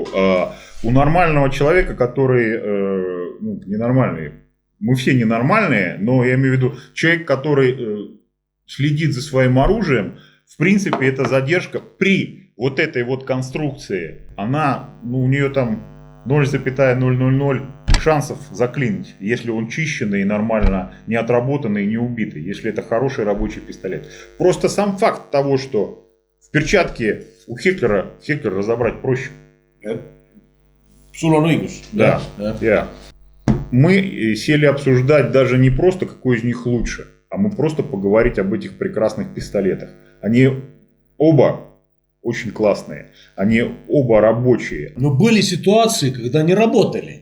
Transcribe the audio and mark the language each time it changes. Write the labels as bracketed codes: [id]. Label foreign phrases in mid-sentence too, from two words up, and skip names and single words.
[ru] У нормального человека, который ненормальный, мы все ненормальные, но я имею в виду человек, который следит за своим оружием, в принципе, эта задержка при вот этой вот конструкции, она, у нее там 0,000 шансов заклинить, если он чищенный, нормально, не отработанный, не убитый, если это хороший рабочий пистолет. Просто сам факт того, что в перчатке у Хеклера разобрать проще. [et] Sul on õigus. [ru] Да. Мы сели обсуждать даже не просто, какой из них лучше, а мы просто поговорить об этих прекрасных пистолетах. Они оба очень классные, они оба рабочие. Но были ситуации, когда не работали.